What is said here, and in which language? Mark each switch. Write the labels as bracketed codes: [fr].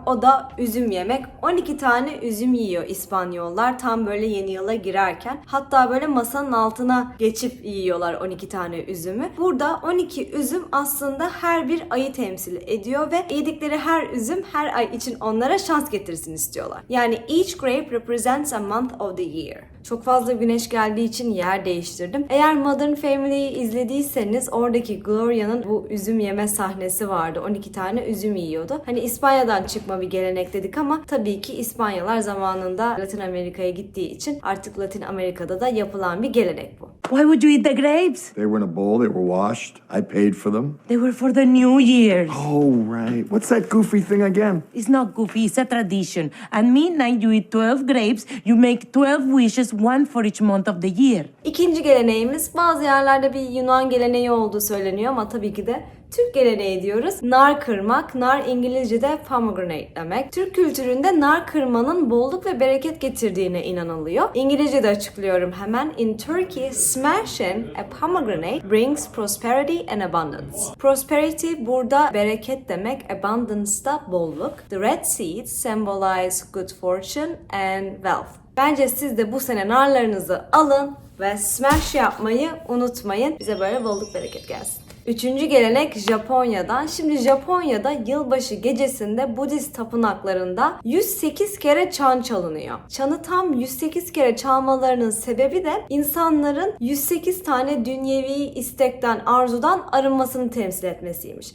[tr] O da üzüm yemek. 12 tane üzüm yiyor İspanyollar tam böyle yeni yıla girerken. Hatta böyle masanın altına geçip yiyorlar 12 tane üzümü. Burada 12 üzüm aslında her bir ayı temsil ediyor ve yedikleri her üzüm her ay için onlara şans getirsin istiyorlar. Yani [en] each grape represents a month of the year. [tr] Çok fazla güneş geldiği için yer değiştirdim. Eğer Modern Family'yi izlediyseniz oradaki Gloria'nın bu üzüm yeme sahnesi vardı. 12 tane üzüm yiyordu. Hani İspanya'dan çıkma bir gelenek dedik ama tabii ki İspanyalar zamanında Latin Amerika'ya gittiği için artık Latin Amerika'da da yapılan bir gelenek bu. [en] Why would you eat the grapes? They were in a bowl, they were washed. I paid for them. They were for the New Year's. Oh, right. What's that goofy thing again? It's not goofy, it's a tradition. At midnight, you eat 12 grapes, you make 12 wishes, one for each month of the year. [tr] İkinci geleneğimiz bazı yerlerde bir Yunan geleneği olduğu söyleniyor ama tabii ki de Türk geleneği diyoruz. Nar kırmak. Nar İngilizce'de pomegranate demek. Türk kültüründe nar kırmanın bolluk ve bereket getirdiğine inanılıyor. İngilizce'de açıklıyorum hemen. [en] In Turkey, smashing a pomegranate brings prosperity and abundance. [tr] Prosperity burada bereket demek, abundance da bolluk. [en] The red seeds symbolize good fortune and wealth. [tr] Bence siz de bu sene narlarınızı alın ve smash yapmayı unutmayın. Bize böyle bolluk bereket gelsin. Üçüncü gelenek Japonya'dan. Şimdi Japonya'da yılbaşı gecesinde Budist tapınaklarında 108 kere çan çalınıyor. Çanı tam 108 kere çalmalarının sebebi de insanların 108 tane dünyevi istekten, arzudan arınmasını temsil etmesiymiş.